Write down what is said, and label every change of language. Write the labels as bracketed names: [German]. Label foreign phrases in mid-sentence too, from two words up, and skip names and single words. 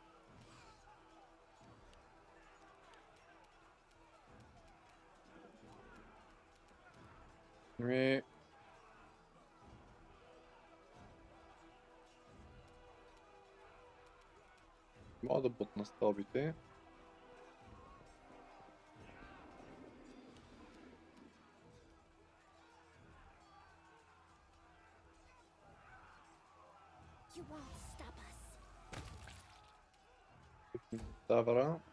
[Bulgarian] Ми... Мога да бутна стълбите. [English] You won't stop us. [Bulgarian] Добре.